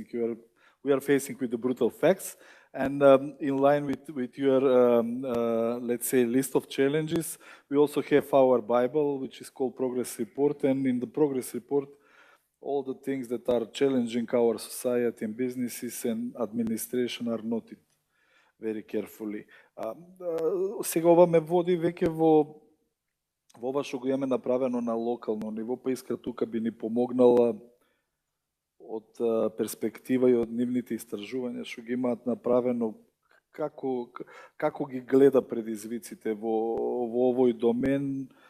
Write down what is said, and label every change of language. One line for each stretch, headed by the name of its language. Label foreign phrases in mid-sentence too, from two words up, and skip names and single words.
English: We are facing with the brutal facts, and in line with your let's say list of challenges, we also have our Bible, which is called Progress Report, and in the Progress Report, all the things that are challenging our society and businesses and administration are noted very carefully.
Macedonian: Сега ова ме води веќе во ова што го имаме направено на локално ниво, па иска тука би ни помогнала од перспектива и од нивните истражувања што ги имаат направено, како ги гледа предизвиците во овој домен,